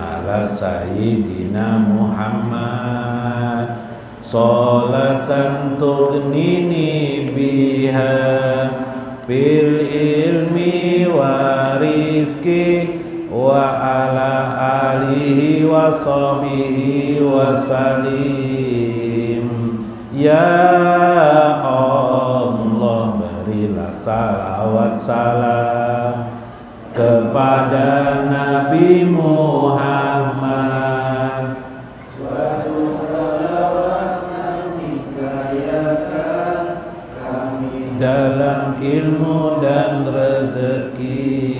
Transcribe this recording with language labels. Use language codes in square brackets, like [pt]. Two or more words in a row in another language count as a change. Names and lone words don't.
[ar] على سيدنا محمد صلاة تغنينا بها بالعلم والرزق وعلى آله وصحبه وسلم. [ms] Ya Allah, berilah salawat salam kepada Nabi Muhammad. Suatu salawat yang dikayakan kami dalam ilmu dan rezeki.